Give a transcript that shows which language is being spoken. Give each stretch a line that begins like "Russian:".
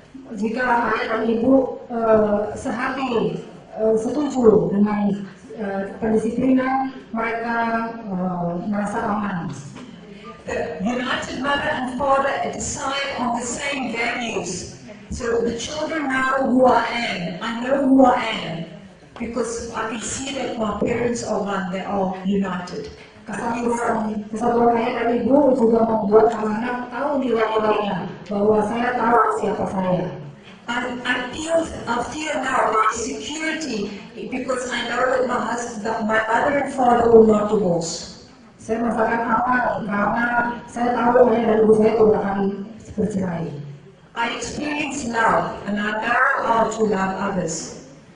Indonesian: Jika ayah dan ibu sehati setuju dengan pendisiplinan, mereka merasa aman.
English: The united mother and father decide on the same values. So the children know who I am. I know who I am. Because I can see that my parents are one, they are united.
Indonesian: Kesatuan ayah dan ibu juga membuat anak-anak tahu nilai-nilainya, bahwa saya tahu siapa saya.
English: I feel now my security because I know that my mother and father will not divorce.
Indonesian: Saya merasakan aman karena saya tahu ayah dan ibu saya tidak akan bercerai.
English: I experience love and I know how to love others.